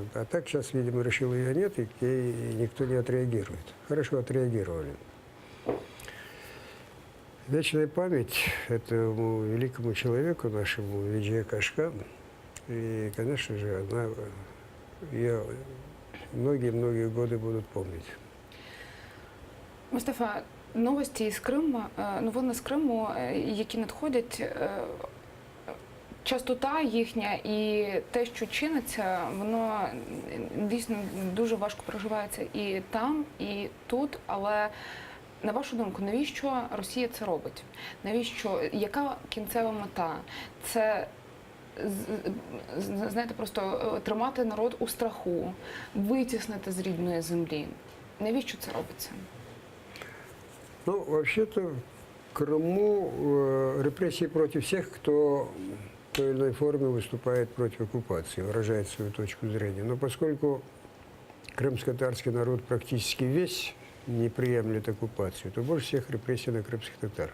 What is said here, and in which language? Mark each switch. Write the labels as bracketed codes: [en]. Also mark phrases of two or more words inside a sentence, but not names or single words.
[ru] А так сейчас, видимо, решил, ее нет, и к ней никто не отреагирует. Хорошо отреагировали. Вечная память этому великому человеку, нашему Виджия Кашка. И, конечно же, ее многие-многие годы будут помнить. [uk] Мустафа, новості із Криму, новини з Криму, які надходять, частота їхня і те, що чиниться, воно дійсно дуже важко проживається і там, і тут. Але на вашу думку, навіщо Росія це робить? Навіщо? Яка кінцева мета? Це, знаєте, просто тримати народ у страху, витіснити з рідної землі. Навіщо це робиться? [ru] Ну, вообще-то, в Крыму репрессии против всех, кто в той или иной форме выступает против оккупации, выражает свою точку зрения. Но поскольку крымско-татарский народ практически весь не приемлет оккупацию, то больше всех репрессий на крымских татар.